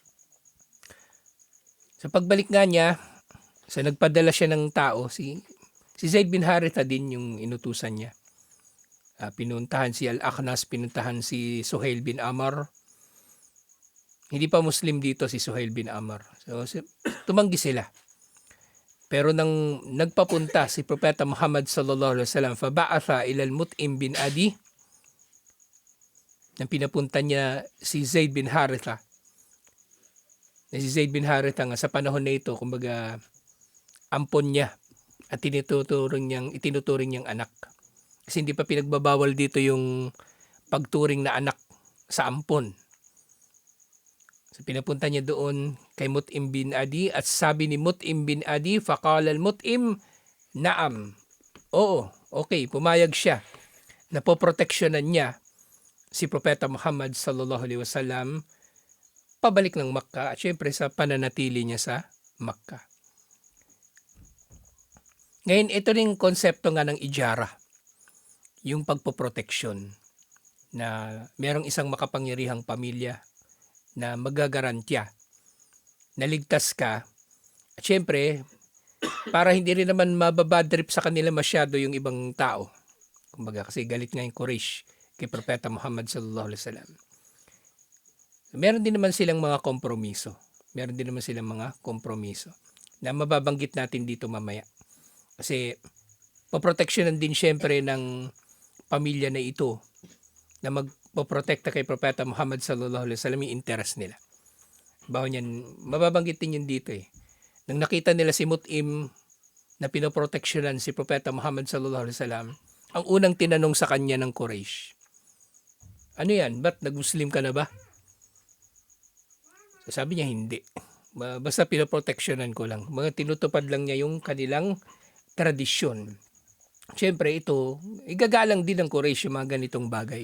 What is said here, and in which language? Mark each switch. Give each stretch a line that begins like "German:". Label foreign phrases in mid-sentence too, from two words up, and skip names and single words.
Filipino: Sa pagbalik nga niya, nagpadala siya ng tao, si Zaid bin Haritha din yung inutusan niya. Pinuntahan si Al-Akhnas, pinuntahan si Suhail bin Amr. Hindi pa Muslim dito si Suhail bin Amr. So tumanggi sila. Pero nang nagpapunta si Propeta Muhammad
Arabic: صلى الله عليه وسلم, فبعث إلى المطعم بن عدي,
Filipino: nang pinapunta niya si Zaid bin Haritha. Si Zaid bin Haritha nga sa panahon na ito, kumbaga ampon niya at itinuturing niyang anak. Kasi hindi pa pinagbabawal dito yung pagturing na anak sa ampon. So pinapunta niya doon kay Mut'im bin Adi at sabi ni Mut'im bin Adi,
Arabic: فقال المطعم، نعم.
Filipino: Oo, okay, pumayag siya. Napoproteksyonan niya si Propeta Muhammad
Arabic: صلى الله عليه وسلم
Filipino: pabalik ng Makkah at syempre sa pananatili niya sa Makkah. Ngayon, ito ring konsepto nga ng ijara, yung pagpoproteksyon na merong isang makapangyarihang pamilya na magagarantya na ligtas ka. At syempre, para hindi rin naman mababadrip sa kanila masyado yung ibang tao. Kumbaga kasi galit nga yung Quraysh kay Propeta Muhammad
Arabic: صلى الله عليه وسلم.
Filipino: Meron din naman silang mga kompromiso. Na mababanggit natin dito mamaya. Kasi poproteksyonan din syempre ng pamilya na ito na magpoprotekta kay Propeta Muhammad
Arabic: صلى الله عليه وسلم
Filipino: yung interest nila. Baho niyan, mababanggit din yun dito Nang nakita nila si Mut'im na pinoproteksyonan si Propeta Muhammad
Arabic: صلى الله عليه وسلم,
Filipino: ang unang tinanong sa kanya ng Quraysh, ano yan? Ba't nag-Muslim ka na ba? So, sabi niya hindi. Basta pinoproteksyonan ko lang. Mga tinutupad lang niya yung kanilang tradisyon. Siyempre ito, igagalang din ng Quraysh yung mga ganitong bagay.